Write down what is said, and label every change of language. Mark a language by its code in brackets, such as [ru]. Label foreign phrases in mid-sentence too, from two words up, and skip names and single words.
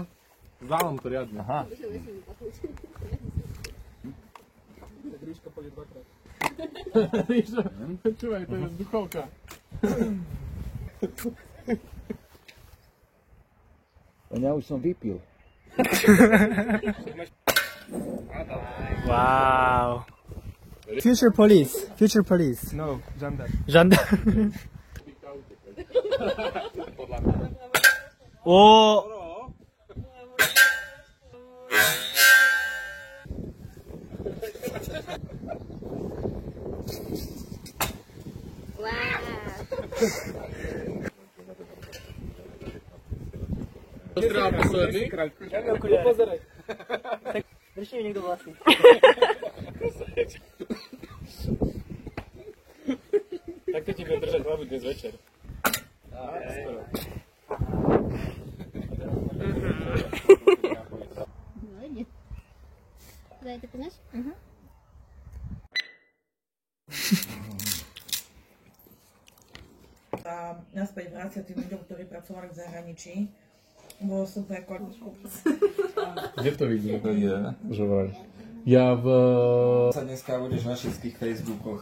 [sk] Zálom to riadne. Aha. Ríšo, počúvaj, to je duchovka. Ja už som vypil. Wow. [en] Future police. [sk] No, žandár. Žandár. O. Pozdravám posledný. Pozeraj. Tak drží mi niekto vlasy. Tak to ti bude držať hlavu dnes večer. [ru] Молодец. Да, это ты знаешь? [sk] A naspäť vrácia tým ľuďom, ktorí pracovali v zahraničí. Bolo super. Kde to vidíme? Že vraj. Ja v... Sa dneska budeš na všetkých Facebookoch.